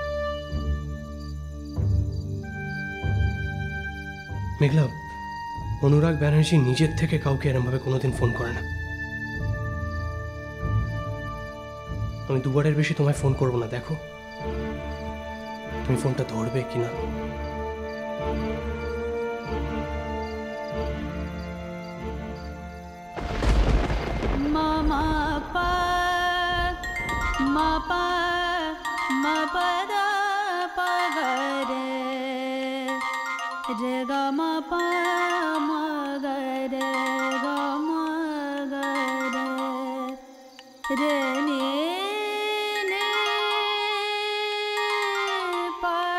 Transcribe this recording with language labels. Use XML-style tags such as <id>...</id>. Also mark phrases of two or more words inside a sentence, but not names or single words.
<bn>মেঘলা, অনুরাগ ব্যানার্জি নিজের থেকে কাউকে এরমভাবে কোনোদিন ফোন করে না। আমি দুবারের বেশি তোমায় ফোন করবো না, দেখো তুমি ফোনটা ধরবে কিনা। मामा पा मा पा मा पा दा पा गा रे रे गा मा पा मा गा रे गा मा गा रे रे ने ने पा</bn>